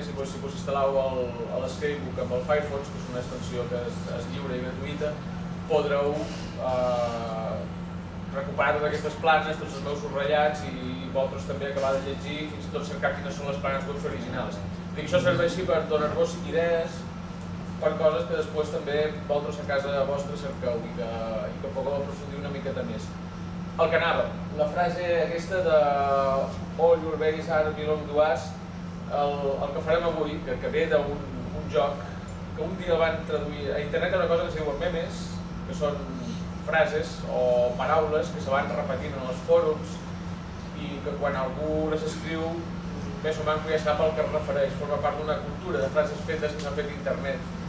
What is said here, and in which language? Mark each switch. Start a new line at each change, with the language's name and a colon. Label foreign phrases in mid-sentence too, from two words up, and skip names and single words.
Catalan: Si vos instal·lau l'Scrapebook amb el Firefox, que és una extensió que és lliure i gratuïta, podreu recuperar totes aquestes planes, tots els meus subratllats i vosaltres també acabar de llegir, fins i tot cercar quines són les planes web originals. I això serveixi per donar-vos idees per coses que després també vosaltres a casa vostra cerqueu i que pugueu aprofundir una miqueta més. El que anava, la frase aquesta de
English: All your base are belong to us,
Catalan: el que farem avui, que ve d'un joc que un dia el van traduir a internet, una cosa que es diuen memes, que són frases o paraules que se van repetint en els fòrums i que quan algú les escriu més o menys ja sap al que es refereix, forma part d'una cultura de frases fetes que s'han fet a internet.